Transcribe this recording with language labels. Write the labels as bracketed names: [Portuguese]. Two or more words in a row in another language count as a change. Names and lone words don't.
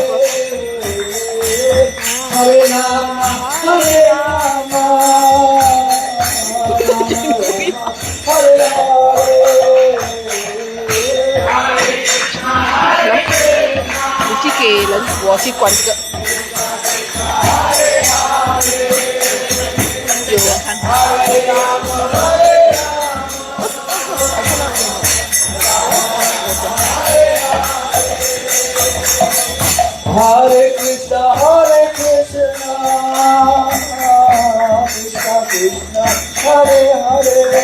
[Sanskrit] Hare Rama, Hare Rama, Hare Hare. [Chinese] 你去给人，我去关这个。有人看。 [Sanskrit] Hare Krishna, Hare Krishna, Krishna Krishna, Hare Hare,